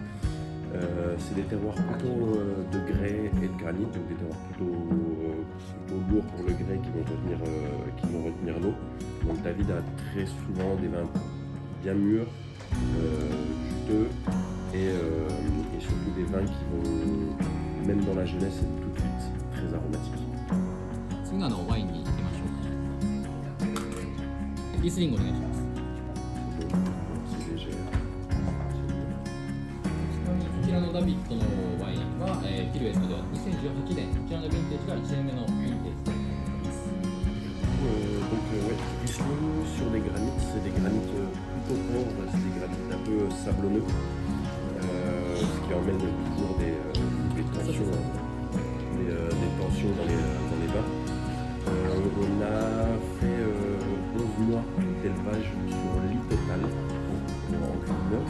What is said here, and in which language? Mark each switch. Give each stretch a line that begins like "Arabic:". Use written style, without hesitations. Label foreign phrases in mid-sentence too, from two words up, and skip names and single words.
French: C'est des terroirs plutôt de grès et de granit, donc des terroirs plutôt lourds pour le grès qui vont retenir l'eau. Donc David a très souvent des vins bien mûrs, juteux et et surtout des vins qui vont, même dans la jeunesse, être tout de suite très aromatiques.
Japanese: 次のワインに行きましょうか。リスリングお願いします。
French: C'est léger.
Japanese: こちらのダビッドのワインは、ピルエットでは2018年、こちらのヴィンテージが1年目のヴィンテージとなります。
French: Donc ouais, Riesling sur des granites, c'est des granites plutôt pauvres, c'est des granites un peu sablonneux, ce qui emmène toujours des tensions, des tensions dans les vins. On a fait 11 mois d'élevage sur lit total en inox.